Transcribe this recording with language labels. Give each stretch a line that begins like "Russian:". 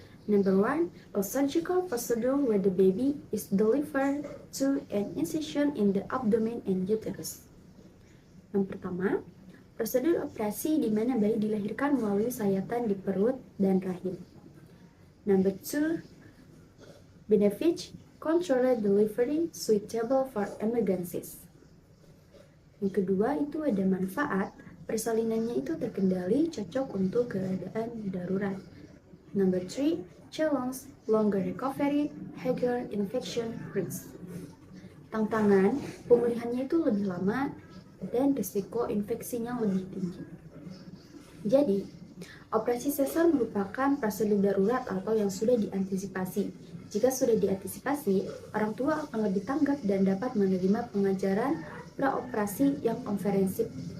English: Number 1, a surgical procedure where the baby is delivered through an incision in the abdomen and uterus.
Indonesian: Yang pertama, prosedur operasi di mana bayi dilahirkan melalui sayatan di perut dan rahim.
English: Number 2, benefits, controlled delivery suitable for emergencies.
Indonesian: Yang kedua itu ada manfaat, persalinannya itu terkendali, cocok untuk keadaan darurat.
English: Number 3, challenge, longer recovery, higher infection risk.
Indonesian: Tantangan, pemulihannya itu lebih lama dan risiko infeksinya lebih tinggi. Jadi, operasi sesar merupakan prosedur darurat atau yang sudah diantisipasi. Jika sudah diantisipasi, orang tua akan lebih tanggap dan dapat menerima pengajaran praoperasi yang komprehensif.